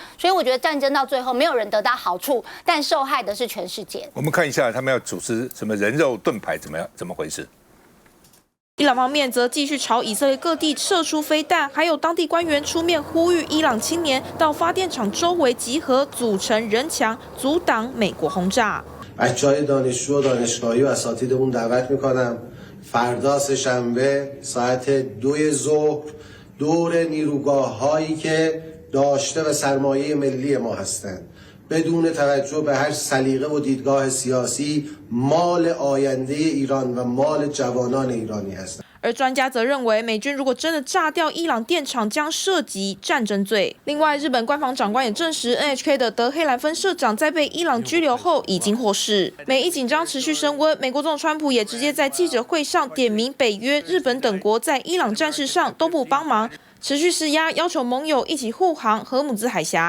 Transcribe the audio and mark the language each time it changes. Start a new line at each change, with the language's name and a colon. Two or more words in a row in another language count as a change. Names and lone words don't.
Chinese: 所以我覺得戰爭到最後，沒有人得到好處，但受害的是全世界。我們看一下他們要組織什麼人肉盾牌，怎麼回事？伊朗方面則繼續朝以色列各地射出飛彈，還有當地官員出面呼籲伊朗青年到發電廠周圍集合，組成人牆，阻擋美國轟炸。
Persian: بچه‌های دانشجو و دانشگاهی و اساتیدمون دعوت می‌کنم فردا سه‌شنبه ساعت 2 ظهر دور نیروگاه‌هایی که داشته و سرمایه ملی ما هستند بدون توجه به هر سلیقه و دیدگاه سیاسی مال آینده ایران و مال جوانان ایرانی هستند.
Chinese: 而專家則認為，美軍如果真的炸掉伊朗電廠，將涉及戰爭罪。另外，日本官房長官也證實 ，NHK 的德黑蘭分社長在被伊朗拘留後已經獲釋。美伊緊張持續升溫，美國總統川普也直接在記者會上點名北約、日本等國在伊朗戰事上都不幫忙，持續施壓，要求盟友一起護航荷姆茲海峽。